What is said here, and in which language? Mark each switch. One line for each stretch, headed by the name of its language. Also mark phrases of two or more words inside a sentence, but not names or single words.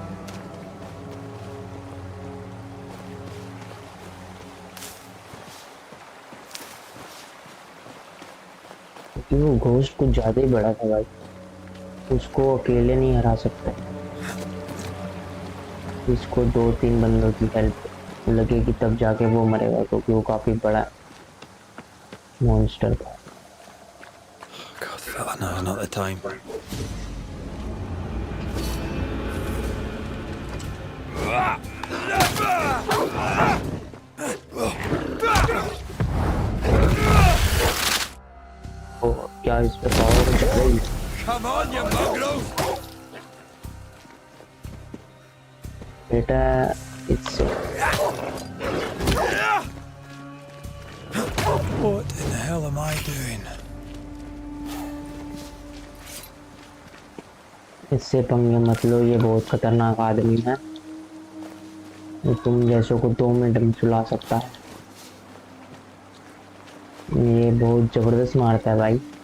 Hindi: क्योंकि वो घोस्ट कुछ ज़्यादा ही बड़ा था भाई, उसको अकेले नहीं हरा सकता। इसको 2-3 बंदों की हेल्प लगेगी तब जाके वो मरेगा, क्योंकि वो काफ़ी बड़ा मॉन्स्टर था।
English: God, fella, no, not the time.
Hindi: क्या इस पे पावर चल रही?
English: Come on, you mongrels!
Hindi: बेटा इससे
English: What in the hell am I doing?
Hindi: इससे पंगे मत लो, ये बहुत खतरनाक आदमी है। ये तुम जैसों को 2 मिनट में सुला सकता है। ये बहुत जबरदस्त मारता है भाई।